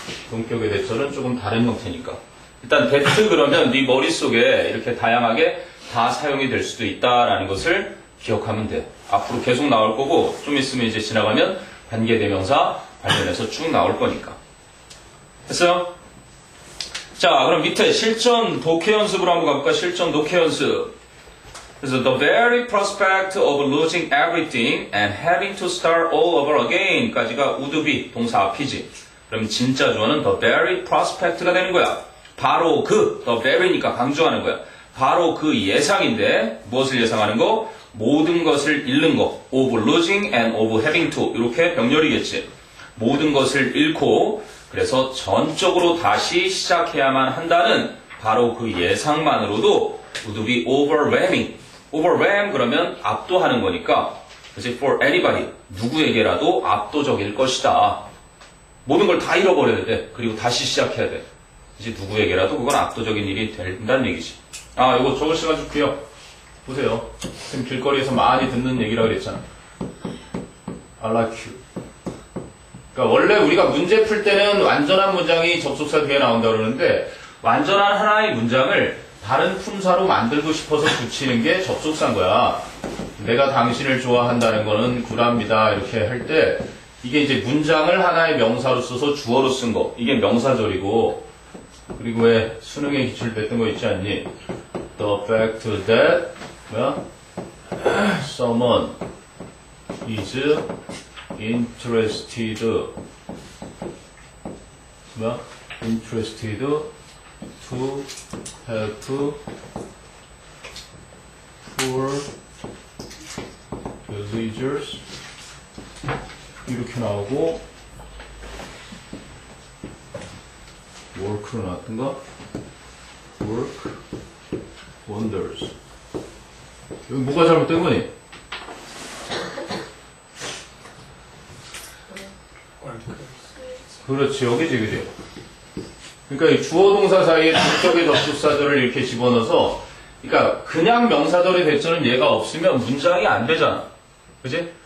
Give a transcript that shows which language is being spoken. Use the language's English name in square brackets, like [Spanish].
[Korean] 동격의 대절은 조금 다른 형태니까. 일단 that 그러면 네 머릿속에 이렇게 다양하게 다 사용이 될 수도 있다라는 것을 기억하면 돼. 앞으로 계속 나올 거고 좀 있으면 이제 지나가면 관계대명사 관련해서 쭉 나올 거니까. 됐어요? 자, 그럼 밑에 실전 독해 연습으로 한번 가볼까? 실전 독해 연습. [English] 그래서 the very prospect of losing everything and having to start all over again [Korean] 까지가 [English] would be [Korean] 동사 앞이지. 그럼 진짜 주어는 [English] the very prospect [Korean] 가 되는 거야. 바로 그, the very니까 강조하는 거야. 바로 그 예상인데 무엇을 예상하는 거? 모든 것을 잃는 거. [English] of losing and of having to [Korean] 이렇게 병렬이겠지. 모든 것을 잃고 그래서 전적으로 다시 시작해야만 한다는 바로 그 예상만으로도 [English] would be overwhelming. [Korean] overwhelm 그러면 압도하는 거니까 그치? [English] for anybody [Korean] 누구에게라도 압도적일 것이다. 모든 걸 다 잃어버려야 돼. 그리고 다시 시작해야 돼. 이제 누구에게라도 그건 압도적인 일이 된다는 얘기지. 이거 적을 시간 줄게요. 보세요. 지금 길거리에서 많이 듣는 얘기라고 그랬잖아. [English] I like you. [Korean] 그러니까 원래 우리가 문제 풀 때는 완전한 문장이 접속사 뒤에 나온다고 그러는데 완전한 하나의 문장을 다른 품사로 만들고 싶어서 붙이는 게 접속사인 거야. 내가 당신을 좋아한다는 거는 구랍니다. 이렇게 할 때 이게 이제 문장을 하나의 명사로 써서 주어로 쓴 거. 이게 명사절이고 그리고 왜 수능에 기출 뺐던 거 있지 않니? [English] The fact that [Korean] 뭐야? [English] Someone is interested 뭐야? interested to help poor villagers [Korean] 이렇게 나오고 work로 나왔던가? [English] work wonders [Korean] 여기 뭐가 잘못된 거니? 그렇지 여기지 그지? 그러니까 이 주어 동사 사이에 동격의 접속사절을 이렇게 집어넣어서 그러니까 그냥 명사절의 대절은 얘가 없으면 문장이 안 되잖아. 그지?